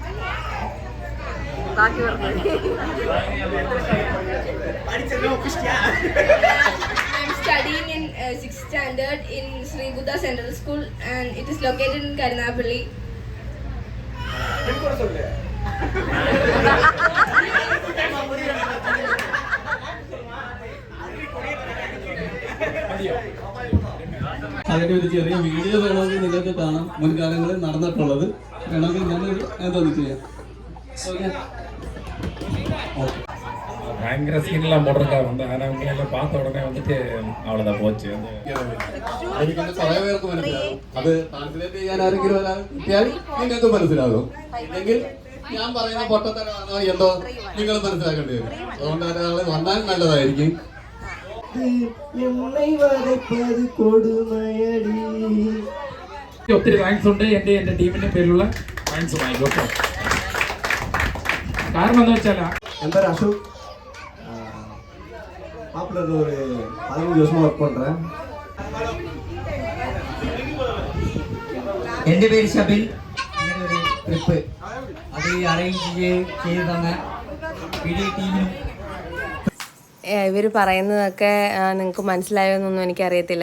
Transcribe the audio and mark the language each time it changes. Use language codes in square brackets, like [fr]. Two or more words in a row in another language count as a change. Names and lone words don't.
[en] I'm studying in 6th standard in Sri Buddha Central School, and it is located in Karunapalli. [ml] അതിൻ്റെ ഒരു ചെറിയ വീഡിയോ വേണമെങ്കിൽ നിങ്ങൾക്ക് കാണാം. മുൻകാലങ്ങളിൽ നടന്നിട്ടുള്ളത് വേണമെങ്കിൽ ഞാനൊരു എന്തോന്ന് ചെയ്യാം. [ta] பயங்கர சீன்லாம் போட்டிருக்காரு வந்து. ஆனால் உங்களை பார்த்த உடனே வந்துட்டு அவ்வளோதான் போச்சு. [ml] എനിക്ക് കുറേ പേർക്ക് മനസ്സിലാകും. അത് ട്രാൻസ്ലേറ്റ് ചെയ്യാൻ ആരെങ്കിലും ഒരാൾ കിട്ടിയാൽ നിങ്ങൾക്ക് മനസ്സിലാകും. ഇല്ലെങ്കിൽ ഞാൻ പറയുന്ന പൊട്ടത്തരാണോ എന്തോ നിങ്ങൾ മനസ്സിലാക്കേണ്ടി വരും. അതുകൊണ്ട് ഒരാൾ വന്നാൽ നല്ലതായിരിക്കും. ഒത്തിരി താങ്ക്സ് ഉണ്ട്. എൻ്റെ ടീമിൻ്റെ പേരിലുള്ള താങ്ക്സ് വാങ്ങിക്കോട്ടെ. കാരണം എന്താ വെച്ചാൽ [ta] என் பேர் அசோக். மாப்பிள்ளை ஒரு 15 வருஷமாக ஒர்க் பண்ணுறேன். [ml] എൻ്റെ പേര് ഷബിൻ. ഇങ്ങനെ ഒരു ട്രിപ്പ് അത് അറേഞ്ച് ചെയ്ത് തന്ന വീഡിയോ ടീമിനും ഇവർ പറയുന്നതൊക്കെ നിങ്ങൾക്ക് മനസ്സിലായോ എന്നൊന്നും എനിക്കറിയത്തില്ല.